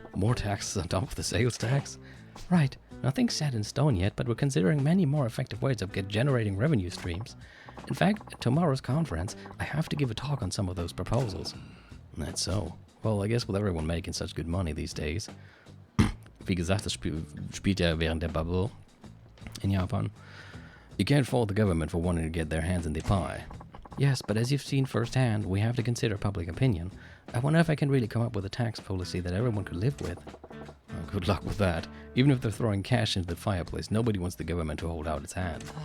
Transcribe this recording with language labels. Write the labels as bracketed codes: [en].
[en] More taxes on top of the sales tax? Right. Nothing's set in stone yet, but we're considering many more effective ways of generating revenue streams. In fact, at tomorrow's conference, I have to give a talk on some of those proposals. That's so. Well, I guess with everyone making such good money these days. [de] Wie gesagt, das spielt ja während der Bubble in Japan. [en] You can't fault the government for wanting to get their hands in the pie. Yes, but as you've seen firsthand, we have to consider public opinion. I wonder if I can really come up with a tax policy that everyone could live with. Oh, good luck with that. Even if they're throwing cash into the fireplace, nobody wants the government to hold out its hand.